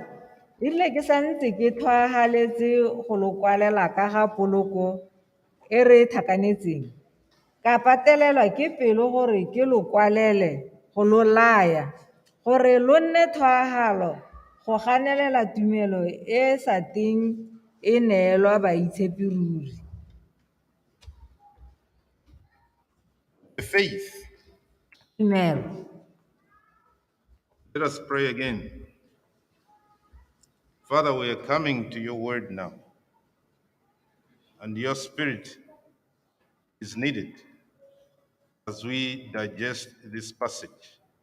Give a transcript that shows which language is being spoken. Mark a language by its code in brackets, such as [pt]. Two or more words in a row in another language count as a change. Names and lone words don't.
[tn] Ile ke santse ke tlhoagaletse go lo kwalela ka ga poloko e re tlhakanetseng. Ka patelelwa ke pelo gore ke lo kwalele go lo laya gore lo nne tlhoagalo go ganelela tumelo e sa teng e neelwa baitshepi ruri. [en] Faith. [tn] Tumelo. [en] Let us pray again. Father, we are coming to your word now, and your spirit is needed as we digest this passage.